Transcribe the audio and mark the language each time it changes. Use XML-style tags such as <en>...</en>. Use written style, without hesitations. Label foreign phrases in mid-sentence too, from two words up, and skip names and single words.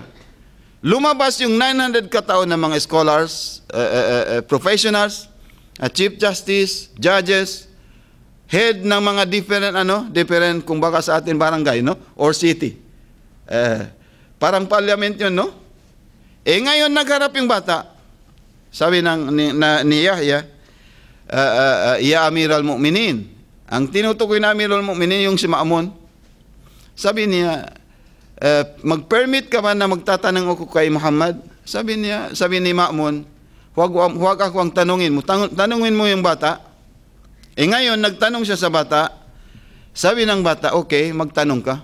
<tl>Lumabas yung 900 katao ng mga</tl> <en>scholars, professionals, chief justice, judges,</en> <tl>head ng mga different kung baka sa atin barangay, no?</tl> <en>Or city.</en> <tl>Parang parliament yun, no? Ngayon nagharap yung bata. Sabi ni Yahya,</tl> <ar>"يا أمير المؤمنين."</ar> <tl>Ang tinutukoy na</tl> <ar>أمير المؤمنين</ar> <tl>yung si Ma'mun. Sabi niya, "Mag-permit ka man na magtatanong ako kay Muhammad?" Sabi ni Ma'mun, huwag ako ang tanungin mo. Tanungin mo yung bata. Ngayon, nagtanong siya sa bata. Sabi ng bata, "Okay, magtanong ka."</tl>